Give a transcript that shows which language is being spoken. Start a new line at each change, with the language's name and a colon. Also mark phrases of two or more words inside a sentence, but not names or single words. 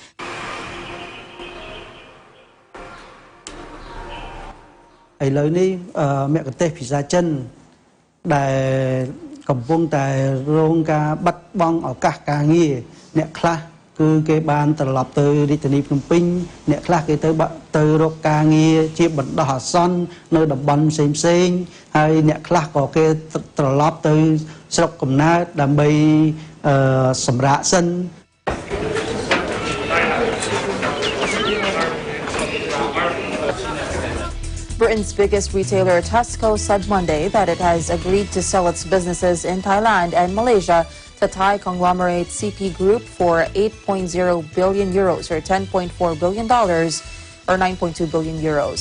Khmer: ឥឡូវនេះមគ្គុទ្ទេសក៍ភាសាចិនដែលកំពុងតែរងការបាត់បង់ឱកាសការងារអ្នកខ្លះគឺគេបានត្រឡប់ទៅរាជធានីភ្នំពេញអ្នកខ្លះគេទៅរកការងារជាបណ្ដោះអាសន្ននៅតំបន់ផ្សេងៗហើយអ្នកខ្លះក៏គេត្រឡប់ទៅស្រុកកំណើតដើម្បីសម្រាកសិន
English: Britain's biggest retailer Tesco said Monday that it has agreed to sell its businesses in Thailand and Malaysia the Thai conglomerate CP Group for 8.0 billion euros or $10.4 billion or 9.2 billion euros.